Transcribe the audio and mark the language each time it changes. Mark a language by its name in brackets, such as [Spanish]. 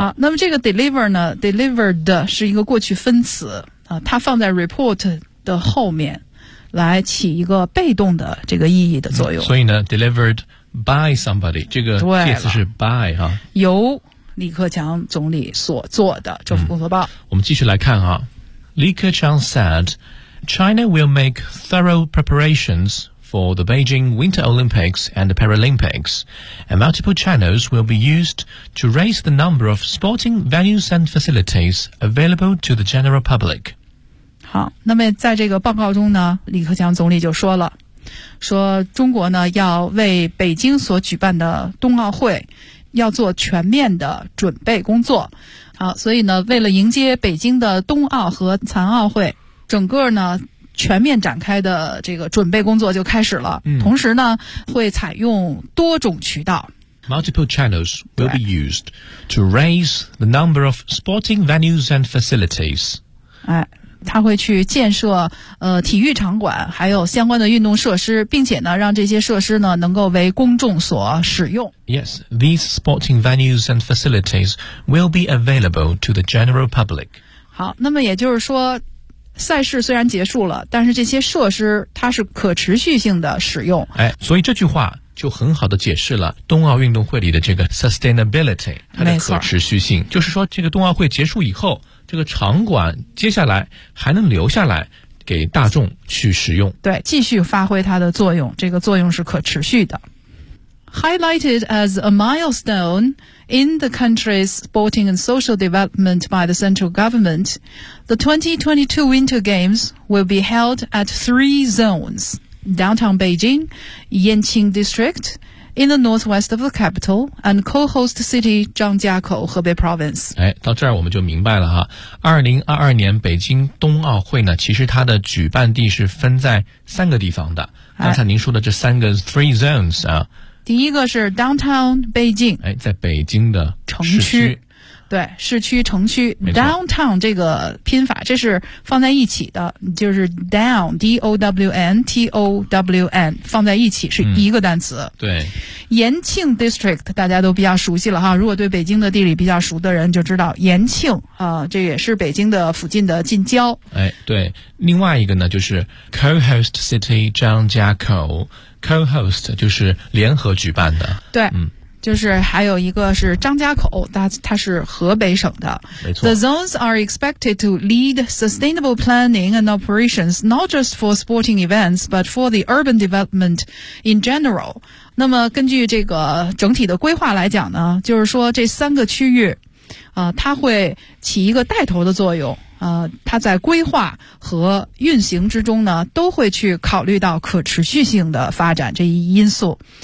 [Chinese] 啊、那么这个 deliver 呢 delivered 是一个过去分词、啊、它放在 report 的后面来起一个被动的这个意义的作用、嗯、所以呢 [English] delivered by somebody [Chinese] 这个介词是 by、啊、由李克强总理所做的政府工作报、嗯、我们继续来看啊。 [English] 李克强 said China will make thorough preparationsfor the Beijing Winter Olympics and the Paralympics, and multiple channels will be used to raise the number of sporting venues and facilities available to the general public. [Chinese] 好，那么在这个报告中呢，李克强总理就说了，说中国呢要为北京所举办的冬奥会要做全面的准备工作。好，所以呢，为了迎接北京的冬奥和残奥会，整个呢全面展开的这个准备工作就开始了、嗯、同时呢会采用多种渠道 [English] Multiple channels will be used to raise the number of sporting venues and facilities、 [Chinese] 哎、他会去建设体育场馆还有相关的运动设施，并且呢让这些设施呢能够为公众所使用。 [English] Yes, these sporting venues and facilities will be available to the general public. [Chinese] 好，那么也就是说赛事虽然结束了，但是这些设施它是可持续性的使用。哎，所以这句话就很好的解释了冬奥运动会里的这个 sustainability， 它的可持续性。就是说这个冬奥会结束以后，这个场馆接下来还能留下来给大众去使用。对，继续发挥它的作用，这个作用是可持续的。 [English] Highlighted as a milestone in the country's sporting and social development by the central government, the 2022 Winter Games will be held at three zones, downtown Beijing, Yanqing District, in the northwest of the capital, and co-host city Zhangjiakou, Hebei Province. [Chinese] 哎，到这儿我们就明白了哈。2022年北京冬奥会呢，其实它的举办地是分在三个地方的。刚才您说的这三个 [English] three zones [Chinese] 啊，第一个是 downtown 北京，哎，在北京的城区，对，市区城区 downtown 这个拼法，这是放在一起的，就是 down d o w n t o w n 放在一起是一个单词。嗯、对，延庆 district 大家都比较熟悉了哈，如果对北京的地理比较熟的人就知道延庆啊、这也是北京的附近的近郊。哎，对，另外一个呢就是 co-host city 张家口。 Co-host 就是联合举办的，对、嗯、就是还有一个是张家口，它是河北省的，没错。 [English] The zones are expected to lead sustainable planning and operations not just for sporting events but for the urban development in general. [Chinese] 那么根据这个整体的规划来讲呢，就是说这三个区域、它会起一个带头的作用，他在规划和运行之中呢都会去考虑到可持续性的发展这一因素。